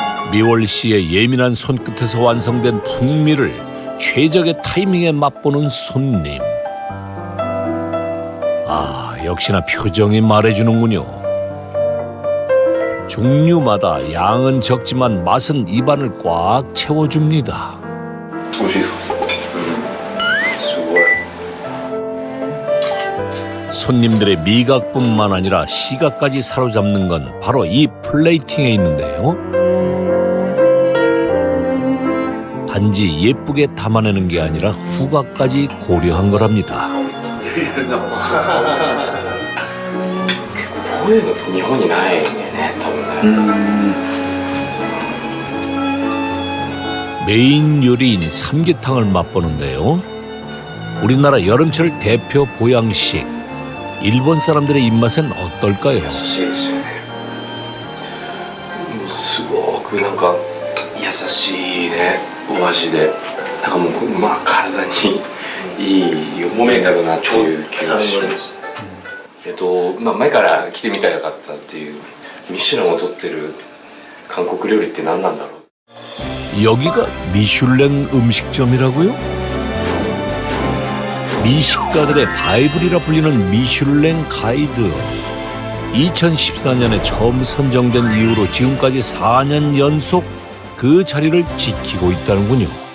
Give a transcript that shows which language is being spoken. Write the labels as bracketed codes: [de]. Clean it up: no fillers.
[ko] 미월 씨의 예민한 손끝에서 완성된 풍미를 최적의 타이밍에 맛보는 손님. 아, 역시나 표정이 말해주는군요. 종류마다 양은 적지만 맛은 입안을 꽉 채워줍니다. [ja] 美味しいですか？すごい。 [ko] 손님들의 미각뿐만 아니라 시각까지 사로잡는 건 바로 이 플레이팅에 있는데요. 단지 예쁘게 담아내는 게 아니라 후각까지 고려한 거랍니다. [ja] こういうのって日本にないんだよね多分ね [ko] 메인 요리인 삼계탕을 맛보는데요. 우리나라 여름철 대표 보양식. 일본 사람들의 입맛엔 어떨까요? [ja] 優しいですよねもうすごくなんか優しいねお味でなんかもうまあ体にいいものになるなっていう気がしますまあ前から来てみたかったっていうミシュランを取ってる韓国料理って何なんだろう [ko] 여기가 미슐랭 음식점이라고요? 미식가들의 바이블이라 불리는 미슐랭 가이드. 2014년에 처음 선정된 이후로 지금까지 4년 연속 그 자리를 지키고 있다는군요.